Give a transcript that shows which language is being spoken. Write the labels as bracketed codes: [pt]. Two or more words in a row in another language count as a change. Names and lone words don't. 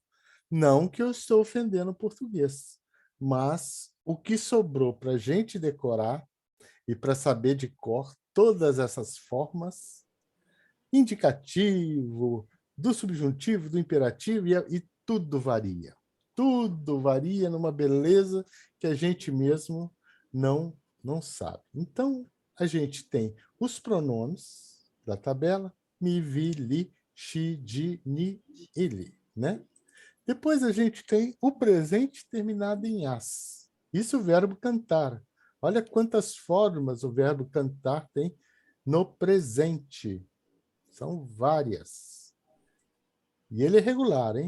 [pt] Não que eu estou ofendendo o português, mas o que sobrou para a gente decorar e para saber de cor todas essas formas, indicativo, do subjuntivo, do imperativo, e tudo varia. Tudo varia numa beleza que a gente mesmo não sabe. Então, a gente tem os pronomes da tabela, [eo] mi, vi, li, xi, di, ni, [pt] ele, né? Depois a gente tem o presente terminado em as. Isso é o verbo cantar. Olha quantas formas o verbo cantar tem no presente. São várias. E ele é regular, hein?